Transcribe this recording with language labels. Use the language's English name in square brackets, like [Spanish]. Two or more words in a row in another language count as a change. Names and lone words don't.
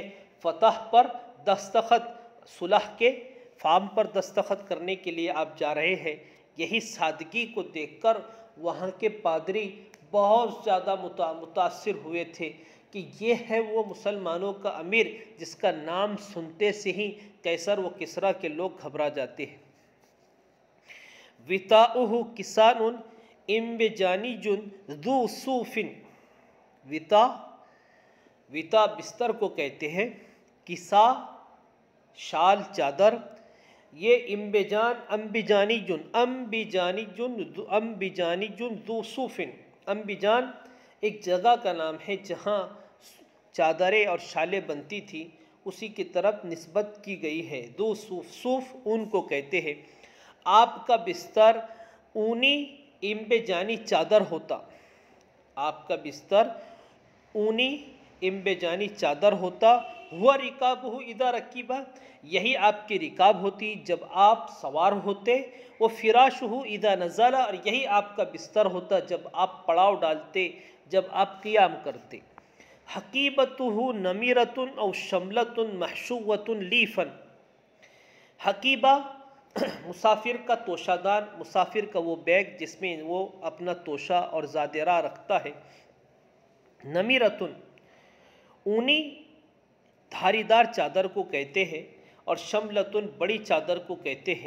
[Hindi] फ़तह पर दस्तखत, सुलह के फार्म पर दस्तखत करने के लिए आप जा रहे हैं। यही सादगी को देखकर वहाँ के पादरी बहुत ज़्यादा मुतासिर हुए थे कि ये है वो मुसलमानों का अमीर जिसका नाम सुनते से ही कैसर व किसरा के लोग घबरा जाते हैं। [Arabic] وطاؤه كساء أنبجاني ذو صوف, [Hindi] विता, विता बिस्तर को कहते हैं, किसा शाल चादर, ये [Arabic] أنبجان أنبجاني جن ذو صوف, [Hindi] अम्बिजान एक जगह का नाम है जहाँ चादरें और शालें बनती थी, उसी की तरफ निस्बत की गई है। दो सूफ ऊन को कहते हैं। आपका बिस्तर ऊनी इम्बे जानी चादर होता, आपका बिस्तर ऊनी इम्बे जानी चादर होता। [Arabic] هو ركابه إذا ركب, [Hindi] यही आपकी रिकाब होती जब आप सवार होते। [Arabic] وفراشه إذا نزل, [Hindi] और यही आपका बिस्तर होता जब आप पड़ाव डालते, जब आप क़ियाम करते। [Arabic] حقيبته نمرة और شملة محشوة ليفا। [Hindi] हकीबा मुसाफिर का तोशादान, मुसाफिर का वो बैग जिसमें वो अपना तोशा और ज़ादिरा रखता है। नमीरतुन ऊनी धारीदार चादर को कहते हैं, और शमलतुन बड़ी चादर को कहते हैं।